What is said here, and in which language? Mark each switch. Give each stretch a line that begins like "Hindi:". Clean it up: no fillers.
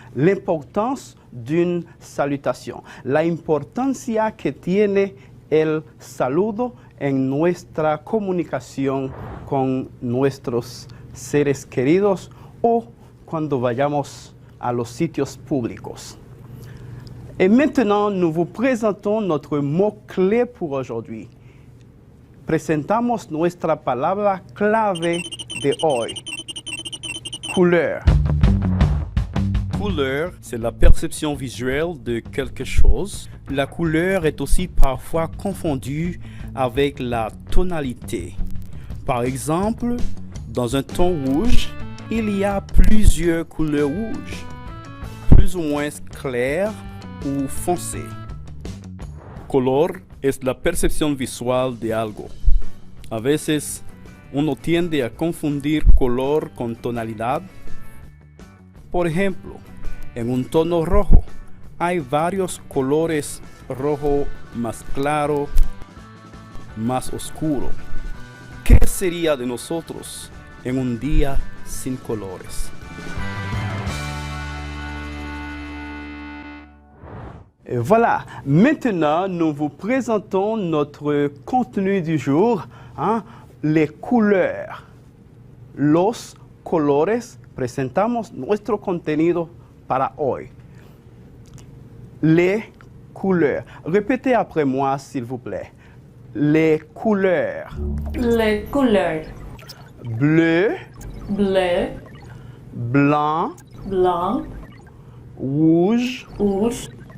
French: L'importance d'une salutation,
Spanish: la importancia que tiene el saludo en nuestra comunicación con nuestros seres queridos o cuando vayamos a los sitios públicos.
French: Et maintenant, nous vous présentons notre mot-clé pour aujourd'hui.
Spanish: Presentamos nuestra palabra clave de hoy.
French: Couleur. Couleur, c'est la perception visuelle de quelque chose. La couleur est aussi parfois confondue avec la tonalité. Par exemple, dans un ton rouge, il y a plusieurs couleurs rouges, plus ou moins claires ou foncées.
Spanish: Color es la percepción visual de algo. A veces, uno tiende a confundir color con tonalidad. Por ejemplo, en un tono rojo hay varios colores: rojo más claro, más oscuro. ¿Qué sería de nosotros en un día sin colores?
French: Et voilà, maintenant nous vous présentons notre contenu du jour, les couleurs.
Spanish: Los colores, presentamos nuestro contenido para hoy.
French: Les couleurs. Répétez après moi, s'il vous plaît. Les couleurs. Les couleurs. Bleu, Bleu, blanc, blanc, rouge, rouge,